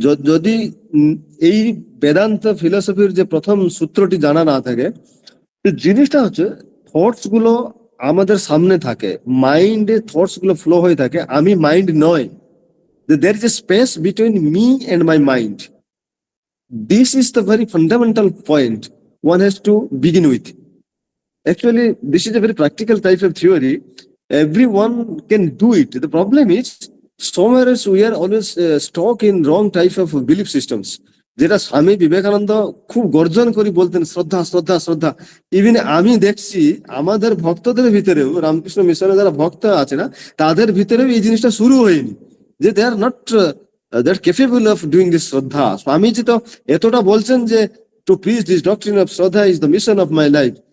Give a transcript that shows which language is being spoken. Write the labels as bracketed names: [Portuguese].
[Bangla] যদি এই বেদান্ত ফিলোসফির যে প্রথম সূত্রটি জানা না থাকে, তো জিনিসটা হচ্ছে থটস গুলো আমাদের সামনে থাকে, মাইন্ডে থটস গুলো ফ্লো হয়ে থাকে, আমি মাইন্ড নয়, [English] there is a space between me and my mind. This is the very fundamental point one has to begin with. Actually, this is a very practical type of theory. Everyone can do it. The problem is, somewhere else we are always stuck in wrong type of belief systems. [Bangla] যেটা স্বামী বিবেকানন্দ খুব গর্জন করে বলতেন, শ্রদ্ধা শ্রদ্ধা শ্রদ্ধা। Even আমি দেখছি আমাদের ভক্তদের ভিতরেও, রামকৃষ্ণ মিশনের যারা ভক্ত আছে না, তাদের ভিতরেও এই জিনিসটা শুরু হয়নি, যে [English] they are not that capable of doing this [Bangla] শ্রদ্ধা। স্বামীজি তো এতটা বলছেন যে [English] To preach this doctrine of shraddha is the mission of my life.